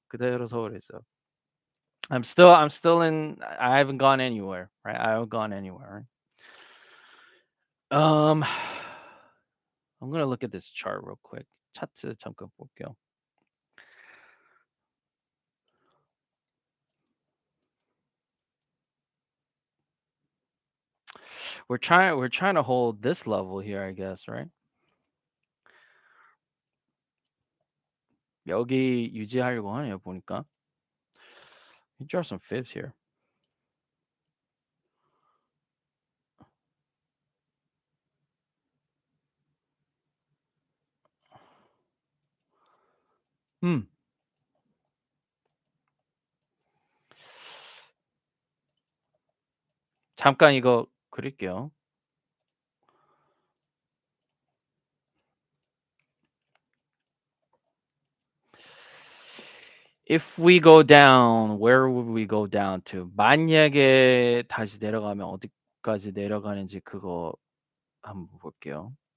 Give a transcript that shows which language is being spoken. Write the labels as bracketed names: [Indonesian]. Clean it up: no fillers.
[Korean] 그대로 서울에 있어요. [English] I'm still in I haven't gone anywhere, right? I haven't gone anywhere. Right? I'm gonna look at this chart real quick. [Korean] 차트 잠깐 볼게요. [English] We're trying to hold this level here, I guess, right? [Korean] 여기 유지하려고 하네요, 보니까. [English] You draw some fibs here. 음. [Korean] 잠깐 이거 그릴게요. [English] If we go down, where would we go down to? [Korean] 만약에 다시 내려가면 어디까지 내려가는지 그거 한번 볼게요.